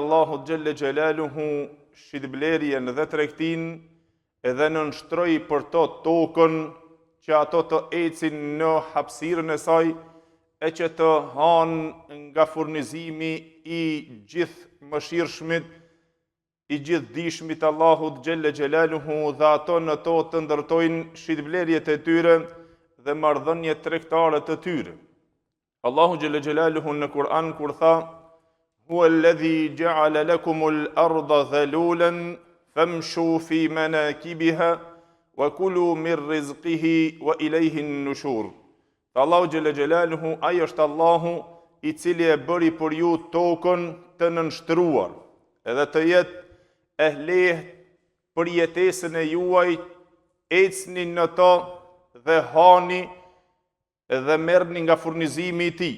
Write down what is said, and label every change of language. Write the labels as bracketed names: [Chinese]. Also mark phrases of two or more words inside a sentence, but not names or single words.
[Albanian] Allahut [Arabic] جل جلاله [Albanian] shitblerjen dhe tregtin edhe nënshtroi për to tokën që ato të ecin në hapësirën e saj e që të hanë nga furnizimi I gjithë mëshirshmit, I gjithë dishmit Allahut [Arabic] جل جلاله, [Albanian] dhe ato në to të ndërtojnë shitblerjet e tyre dhe marrëdhëniet tregtare të tyre. Allahu [Arabic] جل جلاله [Albanian] në Kur'an kur tha: [Arabic] هو الذي جعل لكم الأرض ذلولا فامشوا في مناكبها وكلوا من رزقه وإليه النشور. [Albanian] Allahu [Arabic] جل جلاله, [Albanian] ai është Allahu I cili e bëri për ju tokën të nënshtruar, edhe të jetë e lehtë për jetesën e juaj, ecni në to dhe hani dhe merrni nga furnizimi I tij.